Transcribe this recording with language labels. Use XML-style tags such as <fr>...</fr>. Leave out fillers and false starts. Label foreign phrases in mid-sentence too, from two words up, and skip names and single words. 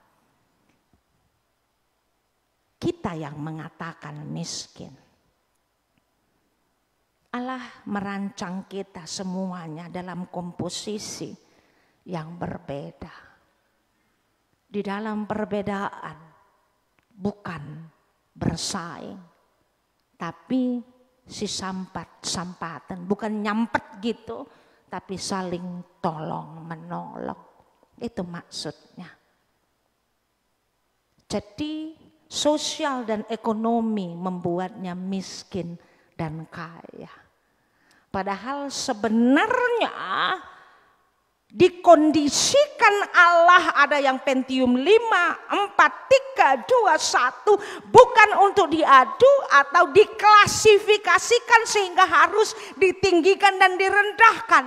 <id>Kita yang mengatakan miskin. Allah merancang kita semuanya dalam komposisi yang berbeda. Di dalam perbedaan bukan bersaing, tapi si sampatan, bukan nyampet gitu, tapi saling tolong menolong. Itu maksudnya. Jadi sosial dan ekonomi membuatnya miskin dan kaya. Padahal sebenarnya dikondisikan Allah ada yang Pentium 5, 4, 3, 2, 1 bukan untuk diadu atau diklasifikasikan sehingga harus ditinggikan dan direndahkan.</id>